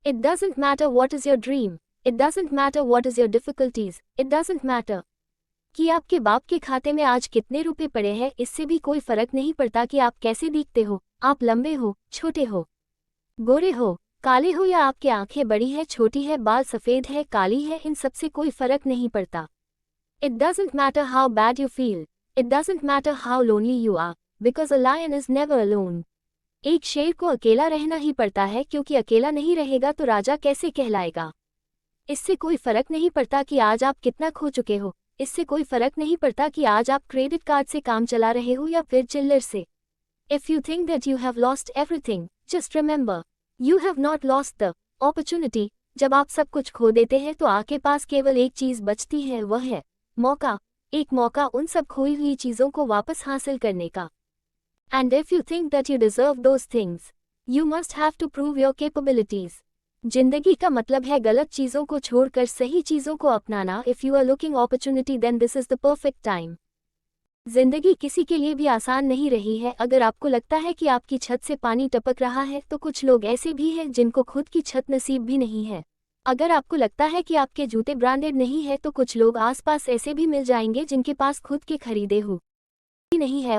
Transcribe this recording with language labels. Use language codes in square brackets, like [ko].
[en] It doesn't matter what is your dream. It doesn't matter what is your difficulties. It doesn't matter [hi] कि आपके बाप के खाते में आज कितने रुपए पड़े हैं, इससे भी कोई फर्क नहीं पड़ता कि आप कैसे दिखते हो, आप लंबे हो, छोटे हो, गोरे हो, काले हो या आपकी आंखें बड़ी है, छोटी है, बाल सफ़ेद है, काली है, इन सब से कोई फर्क नहीं पड़ता। [en] It doesn't matter how bad you feel. It doesn't matter how lonely you are, because a lion is never alone. [hi] एक शेर को अकेला रहना ही पड़ता है, क्योंकि अकेला नहीं रहेगा तो राजा कैसे कहलाएगा। इससे कोई फर्क नहीं पड़ता कि आज आप कितना खो चुके हो, इससे कोई फर्क नहीं पड़ता कि आज आप क्रेडिट कार्ड से काम चला रहे हो या फिर चिल्लर से। [en] If you think that you have lost everything, just remember, you have not lost the opportunity. [hi] जब आप सब कुछ खो देते हैं तो आपके पास केवल एक चीज़ बचती है, वह है मौका। एक मौका उन सब खोई हुई चीज़ों को वापस हासिल करने का। [en] And if you think that you deserve those things, you must have to prove your capabilities. [hi] जिंदगी का मतलब है गलत चीज़ों को छोड़कर सही चीज़ों को अपनाना। [en] If you are looking opportunity, then this is the perfect time. [hi] जिंदगी किसी के लिए भी आसान नहीं रही है। अगर आपको लगता है कि आपकी छत से पानी टपक रहा है, तो कुछ लोग ऐसे भी हैं जिनको खुद की छत नसीब भी नहीं है। अगर आपको लगता है कि आपके जूते ब्रांडेड नहीं है, तो कुछ लोग आसपास ऐसे भी मिल जाएंगे जिनके पास खुद के खरीदे हुए नहीं है।